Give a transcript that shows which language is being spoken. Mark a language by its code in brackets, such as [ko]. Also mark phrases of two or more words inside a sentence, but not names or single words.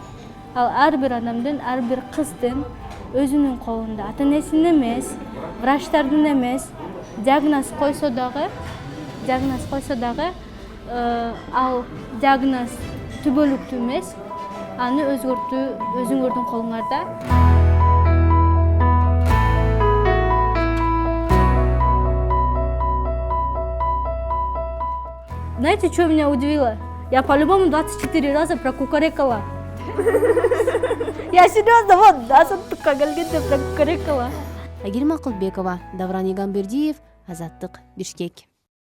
[ky] Ал ар бир адамдын, ар бир кыздын өзүнүн колунда. Ата-энесинин эмес, врачтардын эмес, диагноз койсо дагы ал диагноз түбөлүктүү эмес. Аны өзгөртүү өзүңөрдүн колуңарда. [ru] Знаете, что меня удивило? Я по-любому 24 раза прокукарекала. Я серьезно, вот, [ky] Азаттыкка келгенде прокукарекала. Айгерим Акылбекова, Давран Игамбердиев, Азаттык, Бишкек.